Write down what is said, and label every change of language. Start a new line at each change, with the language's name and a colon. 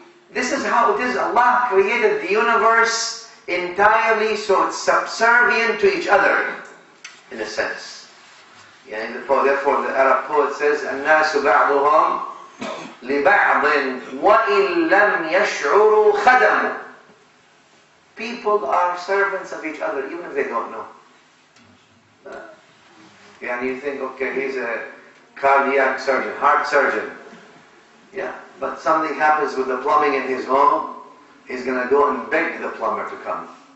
English: This is how it is. Allah created the universe entirely so it's subservient to each other, in a sense. And therefore the Arab poet says,
Arabic: الناس بعضهم لبعض وإن لم يشعروا خدموا.
English: People are servants of each other, even if they don't know. And you think, okay, he's a cardiac surgeon, heart surgeon. Yeah, but something happens with the plumbing in his home, he's going to go and beg the plumber to come.